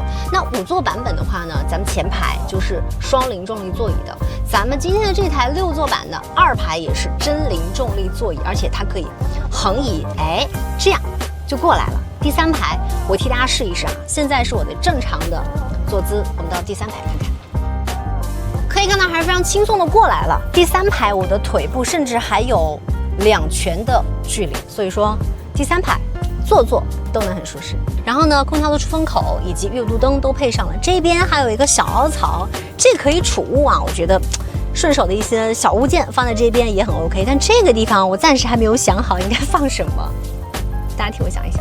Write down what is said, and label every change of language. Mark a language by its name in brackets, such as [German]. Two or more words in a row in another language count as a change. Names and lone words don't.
[Chinese] 那5座版本的話呢，咱們前排就是雙零重力座椅的，咱們今天的這台6座版呢，2排也是真零重力座椅，而且它可以橫移，哎，這樣就過來了。第3排我替大家試一試啊，現在是我的正常的坐姿，我們到第3排看看。可以看到還是非常輕鬆的過來了。第3排我的腿部甚至還有2拳的距離，所以說第3排坐都能很舒適。然後呢，空調的出风口以及月度燈都配上了，這邊還有一個小凹槽，這可以儲物啊，我覺得順手的一些小物件放在這邊也很 OK。但這個地方我暫時還沒有想好應該放什麼，大家替我想一想。